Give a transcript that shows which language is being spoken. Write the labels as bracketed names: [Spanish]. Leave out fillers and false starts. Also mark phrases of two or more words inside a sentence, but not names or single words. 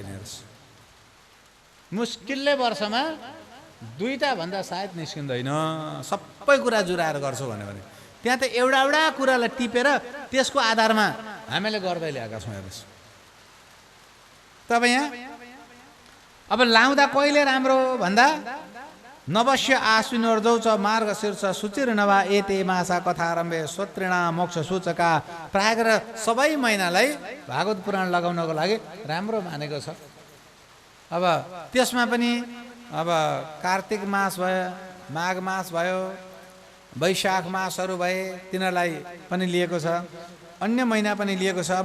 [Nepali] मुस्किलले वर्षमा 2टा भन्दा सायद निस्किँदैन। सबै कुरा जुराएर गर्छु भन्यो भने त्यहाँ त एउटा एउटा कुरालाई टिपेर त्यसको आधारमा हामीले गर्दै ल्याएका छौँ। हेर्नुहोस् तब यहाँ अब लाउँदा कहिले राम्रो भन्दा [Sanskrit] नवश्य आश्विनोर्जौ च मार्ग शीर्ष सुचिर नवा एते मासा कथारम्भे स्वत्रिणा मोक्ष सूचका। [Nepali] प्राय गरेर सबै महिनालाई भागवत पुराण लगाउनको लागि राम्रो मानेको छ। अब त्यसमा पनि अब कार्तिक मास भयो, माघ मास भयो, वैशाख मासहरू भए, तिनीहरूलाई पनि लिएको छ। अन्य महिना पनि लिएको छ।